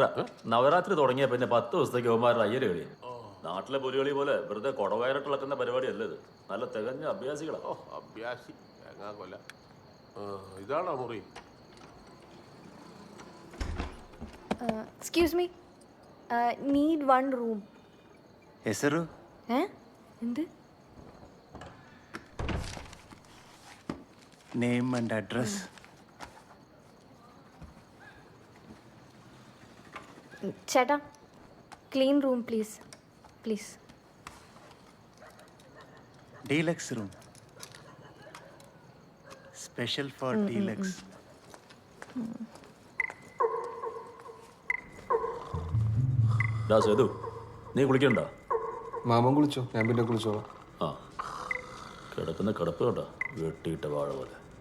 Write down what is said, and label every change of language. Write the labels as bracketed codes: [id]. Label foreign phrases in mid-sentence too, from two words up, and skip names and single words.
[ml] നവരാത്രി തുടങ്ങിയ പിന്നെ 10 ദിവസത്തേക്ക് അവന്മാരുടെ അയ്യര് കളി. നാട്ടിലെ പുലികളി പോലെ വെറുതെ കൊടവയറിട്ടിളക്കുന്ന പരിപാടിയല്ല ഇത്. നല്ല തികഞ്ഞ അഭ്യാസികളാ. അഭ്യാസി കൊല്ല. ഇതാണോ മുറി? [en] excuse me, need 1 room. [kn] ಹೆಸರು [ml] എന്ത്? [en] name and address. [ml] ചേട്ടാ [en] clean room please please. deluxe room special for deluxe. [ml] സേതു നീ കുളിക്കണ്ട? മാമൻ കുളിച്ചോ, ഞാൻ പിന്നെ കുളിച്ചോളാം. ആ കിടക്കുന്ന കിടപ്പ് കേട്ടോ, വെട്ടിയിട്ട വാഴ പോലെ.